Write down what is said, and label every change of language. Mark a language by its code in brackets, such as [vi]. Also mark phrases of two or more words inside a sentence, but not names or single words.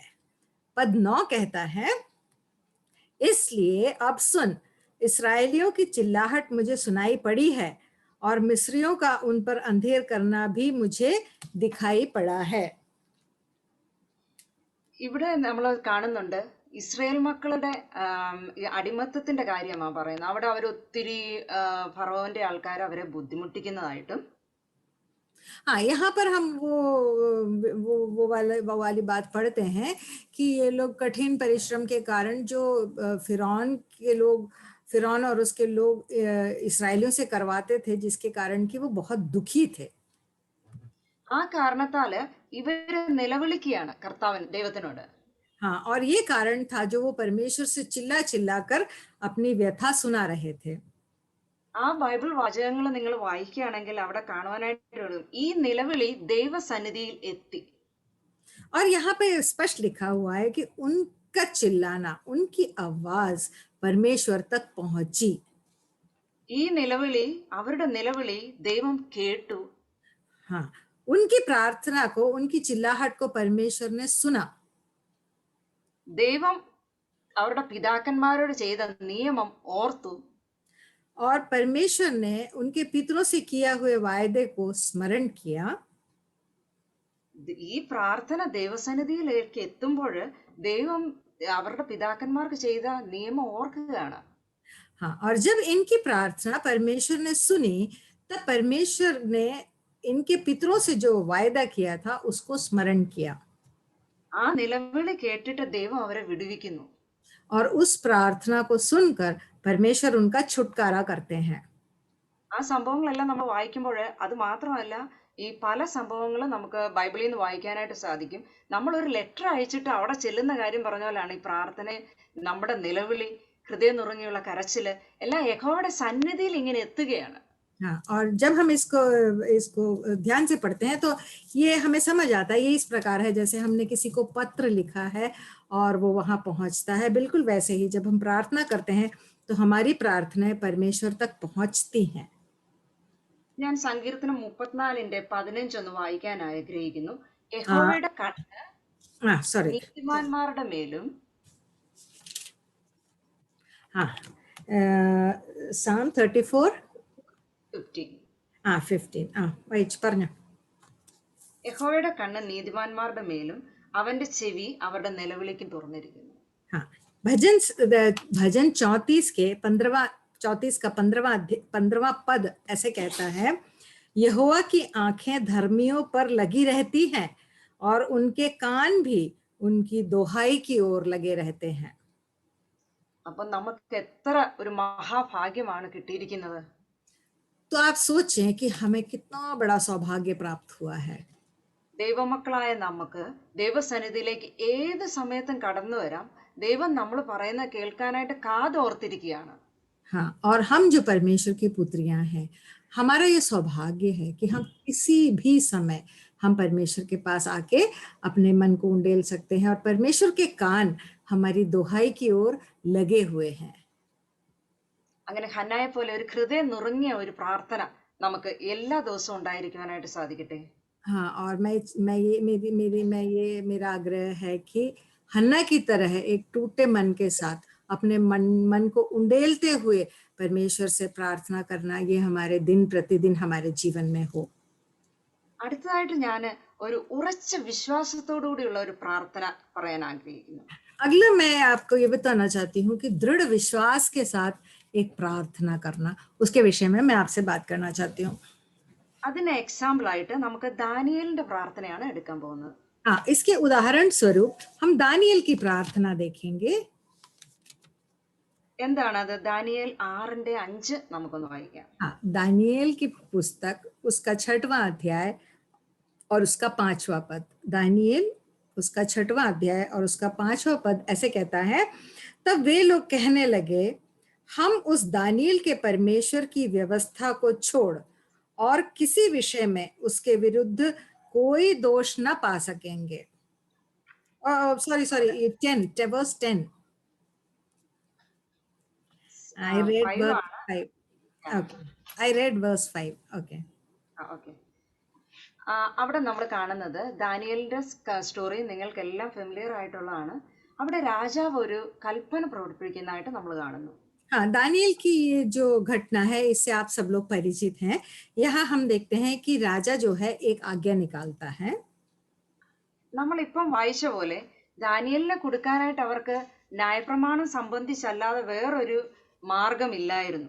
[hi] पद 9 कहता है, इसलिए अब सुन, इसराइलियों की चिल्लाहट मुझे सुनाई पड़ी है, और मिस्रियों का उन पर अंधेर करना भी मुझे दिखाई पड़ा है। [ml] ഇവിടെ നമ്മൾ കാണുന്നുണ്ട് ഇസ്രായേൽ മക്കളുടെ ഈ അടിമത്തത്തിന്റെ കാര്യമാണ് പറയുന്നത്. അവിടെ അവർ ഒത്തിരി ഫറവോന്റെ ആൾക്കാർ അവരെ ബുദ്ധിമുട്ടിക്കുന്നതായിട്ടും. [hi] हाँ, यहाँ पर हम वो वाली बात पढ़ते हैं कि ये लोग कठिन परिश्रम के कारण जो फिरौन और उसके लोग इसराइलियों से करवाते थे, जिसके कारण कि वो बहुत दुखी थे। [ml] ആ കാരണത്താല് ഇവര് നിലവിളിക്കുകയാണ് ദൈവത്തിനോട്. [hi] हाँ, और ये कारण था जो वो परमेश्वर से चिल्ला चिल्ला कर अपनी व्यथा सुना रहे थे। [ml] ആ ബൈബിൾ വാചകങ്ങൾ നിങ്ങൾ വായിക്കുകയാണെങ്കിൽ അവിടെ കാണുവാനായിട്ട് ഈ നിലവിളി ദൈവസന്നിധിയിൽ എത്തി. [hi] और यहाँ पे स्पष्ट लिखा हुआ है कि उनका चिल्लाना, उनकी आवाज परमेश्वर तक पहुंची। [ml] ഈ നിലവിളി, അവരുടെ നിലവിളി ദൈവം കേട്ടു. [hi] हाँ, उनकी प्रार्थना को, उनकी चिल्लाहट को परमेश्वर ने सुना। [ml] ദൈവം അവരുടെ പിതാക്കന്മാരോട് ചെയ്ത നിയമം ഓർത്തു. [hi] और परमेश्वर ने उनके पितरों से किया हुए वायदे को स्मरण किया। [ml] ഈ പ്രാർത്ഥന ദൈവസന്നിധിയിലേക്ക് എത്തുമ്പോൾ ദൈവം അവരുടെ പിതാക്കന്മാർക്ക് ചെയ്ത നിയമം ഓർക്കുകയാണ്. [hi] हाँ, और जब इनकी प्रार्थना परमेश्वर ने सुनी, तब परमेश्वर ने इनके पितरों से जो वायदा किया था उसको स्मरण किया। [ml] ആ നിലവിളി കേട്ടിട്ട് ദൈവം അവരെ വിടുവിക്കുന്നു. [hi] और उस प्रार्थना को सुनकर परमेश्वर उनका छुटकारा करते हैं। [ml] ആ സംഭവങ്ങളെല്ലാം നമ്മൾ വായിക്കുമ്പോൾ അത് മാത്രമല്ല, ഈ പല സംഭവങ്ങളും നമുക്ക് ബൈബിളിൽ നിന്ന് വായിക്കാനായിട്ട് സാധിക്കും. നമ്മളൊരു ലെറ്റർ അയച്ചിട്ട് അവിടെ ചെല്ലുന്ന കാര്യം പറഞ്ഞ പോലെയാണ് ഈ പ്രാർത്ഥന, നമ്മുടെ നിലവിളി, ഹൃദയം നുറങ്ങിയുള്ള കരച്ചില് എല്ലാം യഹോവയുടെ സന്നിധിയിൽ ഇങ്ങനെ എത്തുകയാണ്. [hi] हाँ, और जब हम इसको ध्यान से पढ़ते हैं तो ये हमें समझ आता है, ये इस प्रकार है जैसे हमने किसी को पत्र लिखा है और वो वहां पहुंचता है। बिल्कुल वैसे ही जब हम प्रार्थना करते हैं तो हमारी प्रार्थनाएं परमेश्वर तक पहुंचती हैं। [ml] ഞാൻ സങ്കീർത്തനം 34:15 ഒന്ന് വായിക്കാൻ ആഗ്രഹിക്കുന്നു. യഹോവയുടെ കണ്ണ് നീതിമാന്മാരുടെ മേലും. Psalm 34:15 വായിച്ചു പറഞ്ഞു. യഹോവയുടെ കണ്ണ് നീതിമാന്മാരുടെ മേലും അവന്റെ ചെവി അവരുടെ നിലവിളിക്കും തുറന്നിരിക്കുന്നു. [hi] भजन 34 के 15वां पद ऐसे कहता है, यहोवा की आंखें धर्मियों पर लगी रहती हैं और उनके कान भी उनकी दोहाई की ओर लगे रहते हैं। [ml] അപ്പൊ നമുക്ക് എത്ര ഒരു മഹാഭാഗ്യമാണ് കിട്ടിയിരിക്കുന്നത്. [hi] तो आप सोचें कि हमें कितना बड़ा सौभाग्य प्राप्त हुआ है। [ml] ദൈവമക്കളായ നമുക്ക് ദൈവസന്നിധിയിലേക്ക് ഏത് സമയത്തും കടന്നു വരാം. ദൈവം നമ്മൾ പറയുന്ന കേൾക്കാനായിട്ട് കാതോർത്തിരിക്കുകയാണ്. [hi] हाँ, और हम जो परमेश्वर की पुत्रियां हैं, हमारा ये सौभाग्य है कि हम किसी भी समय हम परमेश्वर के पास आके अपने मन को उंडेल सकते हैं, और परमेश्वर के कान हमारी दोहाई की ओर लगे हुए हैं। [ml] അങ്ങനെ ഹന്നായെ പോലെ ഒരു ഹൃദയം നുറങ്ങിയ ഒരു പ്രാർത്ഥന നമുക്ക് എല്ലാ ദിവസവും ഉണ്ടായിരിക്കുവാനായിട്ട് സാധിക്കട്ടെ. [hi] हाँ, और मेरा आग्रह है कि हन्ना की तरह एक टूटे मन के साथ अपने मन को उंडेलते हुए परमेश्वर से प्रार्थना करना, ये हमारे दिन प्रतिदिन हमारे जीवन में हो। [ml] അടുത്തതായിട്ട് ഞാൻ ഒരു ഉറച്ച വിശ്വാസത്തോടുകൂടിയുള്ള ഒരു പ്രാർത്ഥന പറയാൻ ആഗ്രഹിക്കുന്നു. [hi] अगला मैं आपको ये बताना चाहती हूँ कि दृढ़ विश्वास के साथ एक प्रार्थना करना, उसके विषय में मैं आपसे बात करना चाहती हूँ। [ml] അതിന് എക്സാമ്പിൾ ആയിട്ട് നമുക്ക് ദാനിയേലിന്റെ പ്രാർത്ഥനയാണ് എടുക്കാൻ പോകുന്നത്. [hi] हाँ, इसके उदाहरण स्वरूप हम दानियल की प्रार्थना देखेंगे। [ml] എന്താണത്? ദാനിയേൽ 6:5 നമുക്കൊന്ന് വായിക്കാം. [hi] हाँ, दानियल की पुस्तक उसका 6वां अध्याय और उसका 5वां पद। दानियल उसका 6वां अध्याय और उसका 5वां पद ऐसे कहता है, तब वे लोग कहने लगे, हम उस दानियल के परमेश्वर की व्यवस्था को छोड़ और किसी विषय में उसके विरुद्ध कोई दोष न पा सकेंगे. [en] Sorry, 10, verse 10. I read 5 verse [ml] ആണ്. [en] 5. Okay. I read verse 5. Okay. ഓക്കെ. [ml] അവിടെ നമ്മൾ കാണുന്നത് ദാനിയേലിന്റെ സ്റ്റോറി നിങ്ങൾക്കെല്ലാം ഫെമിലിയർ ആയിട്ടുള്ളതാണ്. അവിടെ രാജാവ് ഒരു കൽപ്പന പ്രവർത്തിപ്പിക്കുന്നതായിട്ട് നമ്മൾ കാണുന്നു. [hi] हाँ, दानियल की ये जो घटना है इससे आप सब लोग परिचित हैं। यहाँ हम देखते हैं कि राजा जो है एक आज्ञा निकालता है। [ml] നമ്മളിപ്പം വായിച്ച പോലെ ദാനിയേലിനെ കൊടുക്കാനായിട്ട് അവർക്ക് ന്യായപ്രമാണം സംബന്ധിച്ചല്ലാതെ വേറൊരു മാർഗമില്ലായിരുന്നു.